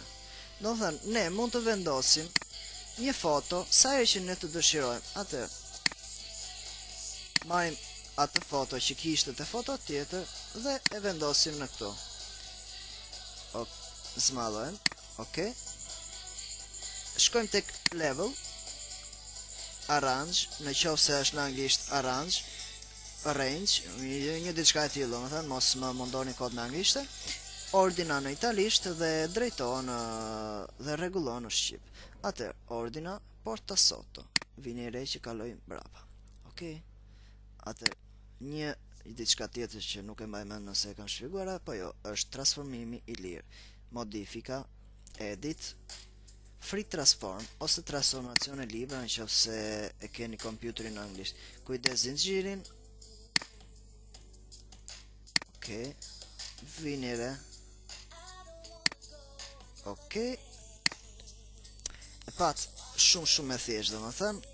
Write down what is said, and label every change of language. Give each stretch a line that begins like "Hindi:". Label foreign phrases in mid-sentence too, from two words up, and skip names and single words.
Albanian: Domethënë ne mund të vendosim një foto sa herë që ne të dëshirojmë. Atëherë marrim atë foto që kishte te foto tjetër dhe e vendosim në këtu. Zmadhojmë. Ok, shkojmë tek level, arrange, në qoftë se është në anglisht arrange, range, një diçka e tillë, domethënë mos më mundoni kod në anglisht, ordina në italisht dhe drejton dhe rregullon në shqip.
Italian: Atëherë, ordina porta sotto.
Albanian: vini re që kaloj mbrapa. Okej? Atë një diçka tjetër që nuk e mbaj mend nëse e kam shpjeguar apo jo, është transformimi i lirë. Modifika,
English: edit, free transform
Albanian: ose
Italian: transformacione libera
Albanian: nëse e keni kompjuterin anglisht. Kujdes zinxhirin. Okej. Vini re. Okej. E pat shumë e thjeshtë, domethënë.